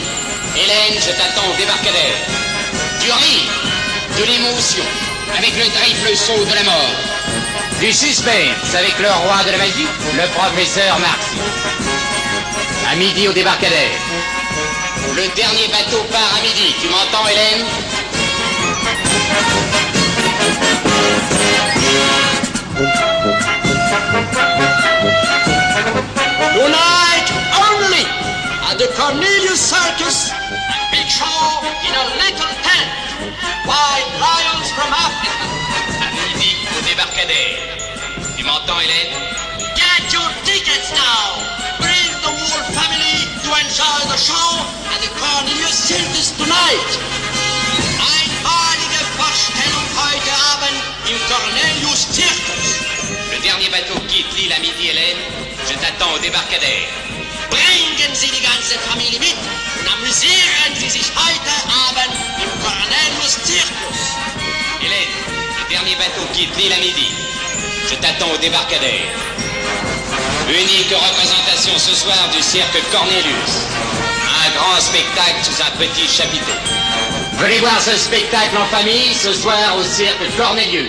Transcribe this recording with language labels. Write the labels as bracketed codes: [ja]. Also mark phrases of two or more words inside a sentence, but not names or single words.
[fr] Hélène, je t'attends au débarcadère. Du rire, de l'émotion, avec le triple saut de la mort. Du suspense, avec le roi de la magie, le professeur Marcy. À midi au débarcadère. Le dernier bateau part à midi. Tu m'entends, Hélène? [en] Tonight only at the Cornelius Circus, a big show in a little tent. Wild lions from Africa. [fr] À midi au débarcadère. Tu m'entends, Hélène? [en] Get your tickets now. Bring the whole family to enjoy the show at the Cornelius Circus tonight. [de] Einmalige Vorstellung heute Abend im Cornelius Circus. [fr] Le dernier bateau quitte l'île à midi, Hélène. Je t'attends au débarcadère. [de] Bringen Sie die ganze Familie mit und amüsieren Sie sich heute Abend im Cornelius Circus. [fr] Hélène, le dernier bateau quitte l'île à midi. Je t'attends au débarcadère. Unique représentation ce soir du cirque Cornelius. Un grand spectacle sous un petit chapiteau. Venez voir ce spectacle en famille ce soir au cirque Cornelius.